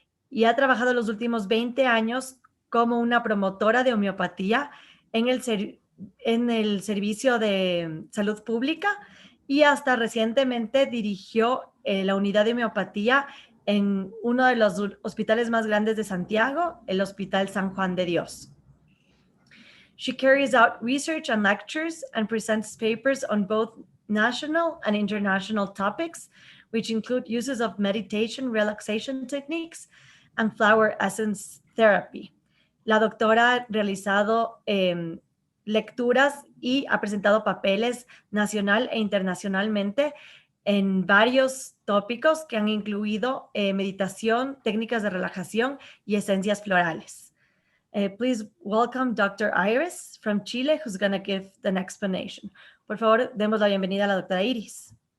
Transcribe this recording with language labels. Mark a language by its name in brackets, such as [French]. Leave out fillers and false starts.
[Spanish] y ha trabajado los últimos 20 años como una promotora de homeopatía en el servicio de salud pública, y hasta recientemente dirigió la unidad de homeopatía en uno de los hospitales más grandes de Santiago, el Hospital San Juan de Dios. [English] She carries out research and lectures and presents papers on both national and international topics, which include uses of meditation, relaxation techniques, and flower essence therapy. [Spanish] La doctora ha realizado lecturas y ha presentado papeles nacional e internacionalmente en varios tópicos que han incluido meditación, técnicas de relajación y esencias florales. [English] Please welcome Dr. Iris from Chile, who's going to give an explanation. [Spanish] Por favor, demos la bienvenida a la doctora Iris.